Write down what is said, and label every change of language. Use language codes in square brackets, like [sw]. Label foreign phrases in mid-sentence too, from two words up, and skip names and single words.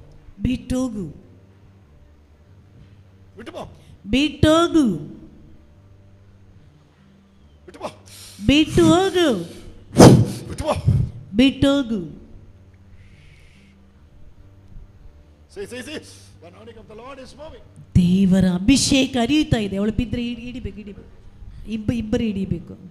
[kn] ಬಿಟ್ಟೋಗು. [ml] വിട്ടുപോ. [kn] ಬಿಟ್ಟೋಗು. [ml] വിട്ടുപോ. [kn] ಬಿಟ್ಟು ಹೋಗು. [ml] വിട്ടുപോ. [kn] ಬಿಟ್ಟೋಗು. [en] See. The anointing of the Lord is moving. [kn] ದೇವರ ಅಭಿಷೇಕ ಹರಿಯುತ್ತಾ ಇದೆ. ಅವಳು ಬಿದ್ದರೆ ಹಿಡಿಬೇಕು. ಇಬ್ಬರು ಹಿಡಿಬೇಕು.